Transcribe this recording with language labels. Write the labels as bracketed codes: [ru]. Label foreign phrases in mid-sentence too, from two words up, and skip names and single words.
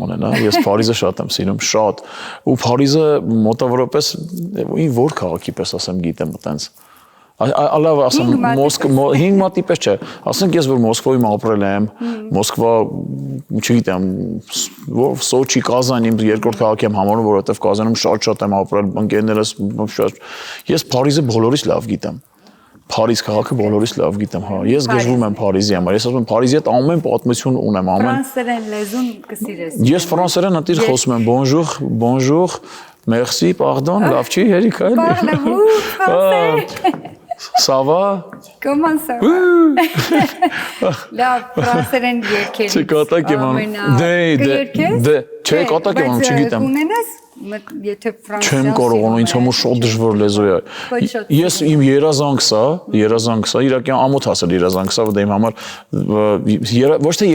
[hy] ունենա։ Ես Փարիզը շատ եմ սիրում, շատ։ Ու Փարիզը մոտավորապես որ քաղաքի պես ասեմ գիտեմ այտենց։ Ալավ ասեմ Մոսկվա 5 մատի պես չէ, ասենք ես որ Մոսկվայում ապրել եմ, Մոսկվա, չգիտեմ, Սոչի, Կազան իմ երկրորդ քաղաք եմ համարում, որովհետև Կազանում շատ եմ ապրել, ընկերներս շատ։ Ես Փարիզը բոլորից լավ գիտեմ։ Փարիզ քաղաքը բոլորից լավ գիտեմ, հա։ Ես գժվում եմ Փարիզի համար։ Ես ասում եմ Փարիզի հետ ամեն պատմություն ունեմ, ամեն։ Ֆրանսերեն լեզուն կսիրես։ Ես ֆրանսերեն ընտիր խոսում եմ, [fr] bonjour, bonjour, merci, pardon, [hy] լավ չի, հերիք այլ։ [fr] Parlez-vous français? Ça va? Comment ça va? [hy] Լավ, ֆրանսերեն երկեր։ Չկատակ եմ անում։ Չէ, կատակ եմ անում, չգիտեմ։ Ունենաս եթե ֆրանսիան չեմ կարողանում, ինձ համար շատ դժվար լեզու է։ Ես իմ երազանքս է, իրականում ամոթ ասել երազանքս է, որ դա իմ համար ոչ թե